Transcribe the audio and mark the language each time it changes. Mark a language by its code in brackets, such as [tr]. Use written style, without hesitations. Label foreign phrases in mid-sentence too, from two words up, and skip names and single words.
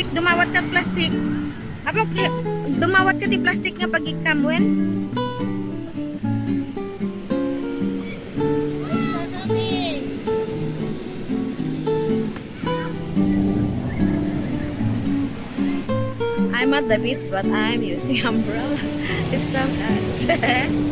[ilo] Dumawat ka ti plastic. Apok, dumawat ka ti plastic nga pag-ikamwen. [en] I'm at the beach but I'm using umbrella. It's so nice.